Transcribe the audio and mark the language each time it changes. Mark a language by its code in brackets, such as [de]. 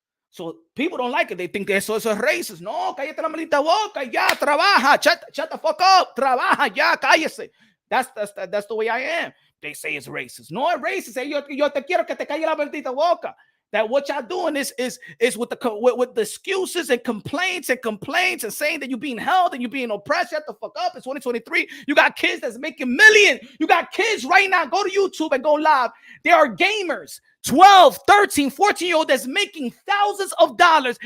[en] So people don't like it. They think [es] eso es [en] racist. [es] No, cállate la maldita boca. Ya, trabaja. [en] Shut the fuck up. [es] Trabaja. Ya, cállese. [en] That's the way I am. They say it's racist. No, it's racist. [es] Yo te quiero que te calle la maldita boca. [en] That what y'all doing is with the excuses and complaints and saying that you're being held and you're being oppressed. Shut the fuck up. It's 2023. You got kids that's making millions. You got kids right now. Go to YouTube and go live. There are gamers, 12, 13, 14-year-old that's making thousands of dollars.